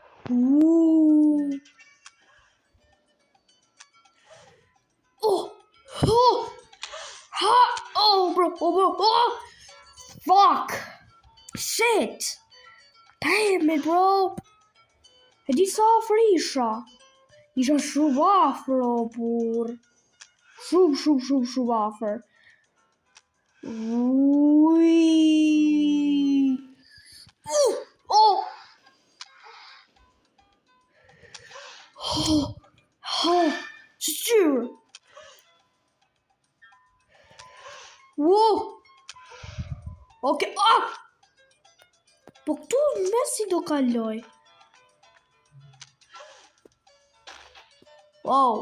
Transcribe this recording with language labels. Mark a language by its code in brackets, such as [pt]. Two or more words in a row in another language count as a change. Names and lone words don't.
[en] Bro. Fuck. Shit. Damn it, bro. [sq] E di sa afër isha. Isha shumë afër, o burr. Shumë afër. Ui. Shqyr. Ok, po këtu në mes si do kaloj? [en] Wow.